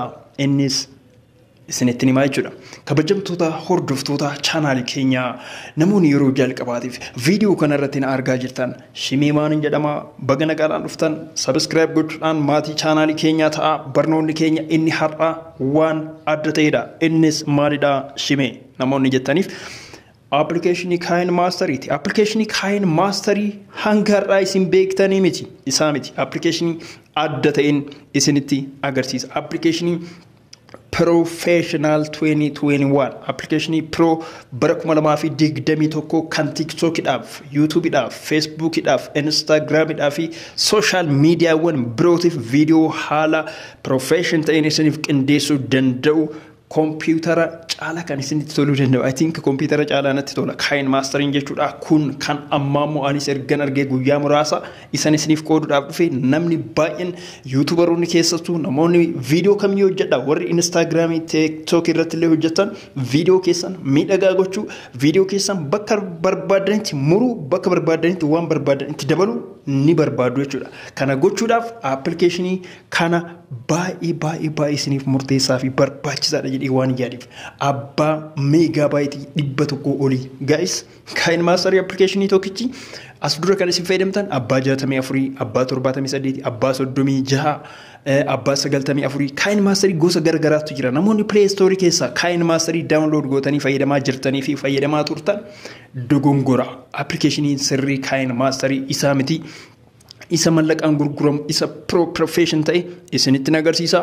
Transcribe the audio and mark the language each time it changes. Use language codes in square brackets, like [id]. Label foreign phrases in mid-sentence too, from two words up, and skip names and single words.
[om] Innis isinitti himaa jechuudha. Kabajamtoota hordoftoota chaanaalii keenya namoonni yeroo jalqabaatiif video kanarratti na argaa jirtan Shimee Maanin jedhama. Baga nagaadhaan dhuftan subscribe gochuudhaan maatii chaanaalii keenyaa ta'a. Barnoonni keenya inni har'a waan adda ta'edha. Innis maalidha Shimee namoonni jettaniif application kind mastery. Application kind mastery hanga har'aa isin beektanii miti. Isaa miti. Application adda ta'in isinitti agarsiisa. Application Professional 2021 application pro bara 2021 kan TikTok dhaaf, YouTube dhaaf, Facebook dhaaf, Instagram dhaaf fi [en] social media [om] wan birootiif video haala profession ta'in isiniif qindeessuu danda'u computer caala kan isinitti toluu danda'u. [en] I think computer [om] caala natti tola. Kind mastering jechuudha. Kun kan ammaammoo anis ergan argee guyyaa muraasa isan isiniif qooduudhaaf dhufe namni baay'een YouTuberoonni keessattuu namoonni video kamii hojjedha warri Instagram, TikTok irratti illee hojjetan video keessan miidhagaa gochuu, video keessan bakka barbaadanitti muruu, bakka barbaadanitti waan barbaadanitti dabaluu ni barbaadu jechuudha. Kana gochuudhaaf applicationii kana baay'ee isiniif murteessaa fi barbaachisaadha jedhee waan yaadiif abbaa meegaabaaytii 100 olii guys kind mastery applicationii tokkichi as dura kan isin fayyadamtan abbaa 64 abbaa 78 abbaa 36 abbaa 94 kind mastery gosa garagaraatu jira. Namoonni play store keessaa kind mastery download gootanii fayyadamaa jirtanii fi fayyadamaa turtan dogongora. Applicationii sirrii kind mastery isaa miti. Isa mallaqaan gurguramu isa profession ta'e isinitti agarsiisa.